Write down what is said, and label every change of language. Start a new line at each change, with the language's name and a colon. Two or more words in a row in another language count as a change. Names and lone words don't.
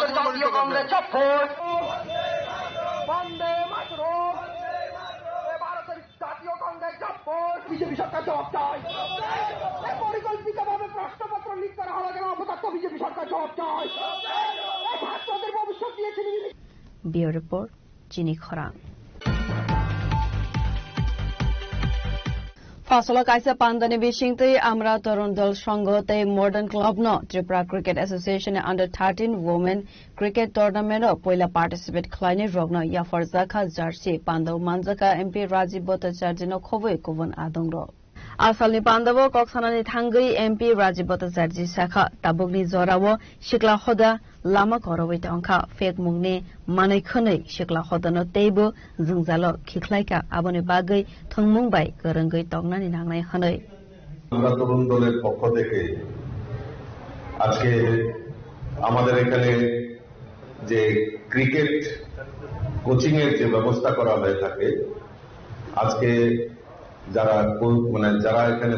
Bangla: বিজেপি সরকার জবাব চায় পরিকল্পিতভাবে প্রশ্নপত্র লিক করা হলো কেন অপদার্থ বিজেপি সরকার জবাব চায় ছাত্রদের ভবিষ্যৎ দিয়েছে
English: Bureau Report
Kok Borok: Chini Khwarang Fasala kaisa pandani bishingtei amra torun dal sanghote modern club no Tripura Cricket Association
English: under 13 women cricket tournament
Kok Borok: poila participate khlaini rogno yafar zakha jersey pandaw manjaka MP Rajiv Bhattacharya no khoboi kovan adongro Asalni pandawo koksanani thangai MP Rajiv Bhattacharya sakha tabugni jorawo shikla khoda lama korowai tongkha fake mungni manai khonai shikla khoda no teibo jungjalo khikhlaika aboni bagai thongmung bai gorongai tongnani nangnai hanai
Bangla: আমরা তরুণ দলের পক্ষ থেকে আজকে আমাদের এখানে যে
English: cricket coaching
Bangla: এর যে ব্যবস্থা করা হয়ে থাকে আজকে যারা যারা এখানে